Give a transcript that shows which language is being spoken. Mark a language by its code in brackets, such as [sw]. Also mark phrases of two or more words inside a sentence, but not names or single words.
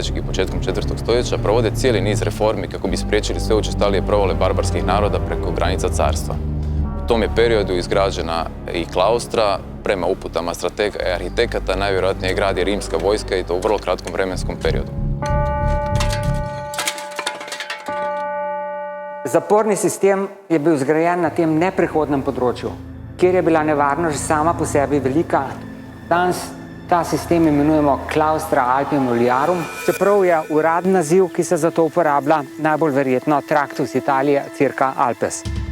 [hr] i početkom 4. stoljeća, provode cijeli niz reformi kako bi spriječili sve učestalije provale barbarskih naroda preko granica carstva. U tom je periodu izgrađena i klaustra, prema uputama stratega i arhitekata, najvjerojatnije gradi rimska vojska i to u vrlo kratkom vremenskom periodu. [sl] Zaporni sistem je bil zgrajen na tem neprehodnem področju, kjer je bila nevarnost sama po sebi velika. Danes ta sistem imenujemo Claustra Alpium Iuliarum, čeprav je uradni naziv, ki se za to uporablja, najbolj verjetno Tractus Italiae circa Alpes.